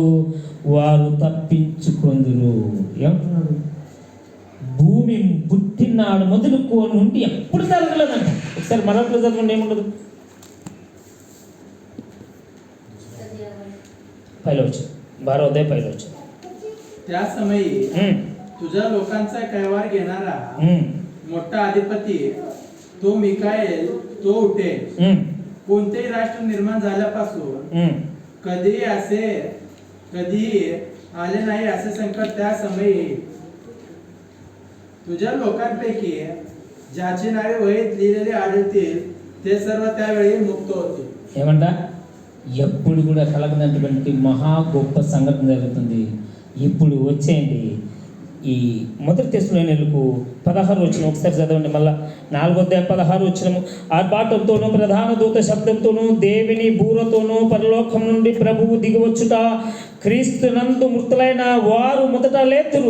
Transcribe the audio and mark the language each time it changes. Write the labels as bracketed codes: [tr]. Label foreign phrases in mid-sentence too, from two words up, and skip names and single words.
[te] వారు తప్పించుకొందురు. ఏమంటున్నాడు? భూమి పుట్టినాడు మొదలుకొని నుండి ఎప్పుడు జరగలేదంట. ఒకసారి మరొకటి చదవండి. ఏముండదు? 12వ అధ్యాయం. [mr] त्या समयी तुझ्या लोकांचा कैवार घेणारा मोठा अधिपती तो मिकाएल तो उठेल. कोणतेही राष्ट्र निर्माण झाल्यापासून कधीही आले नाही असे संकट त्या समयी येईल. तुझ्या लोकांपैकी ज्याची नावे वहीत लिहिलेली आढळतील ते सर्व त्यावेळी मुक्त होतील. [te] ఏమంట? ఎప్పుడు కూడా కలగనటువంటి మహా గొప్ప సంఘటన జరుగుతుంది. ఇప్పుడు వచ్చేయండి ఈ మొదటి తెస్సలోనికీయులకు 16 వచనం ఒకసారి చదవండి. మళ్ళా 4వ అధ్యాయం 16 వచనము. ఆర్భాటంతోనూ ప్రధాన దూత శబ్దంతోనూ దేవుని బూరతోనూ పరలోకం నుండి ప్రభువు దిగివచ్చుట, క్రీస్తునందు మృతులైన వారు మొదట లేతురు.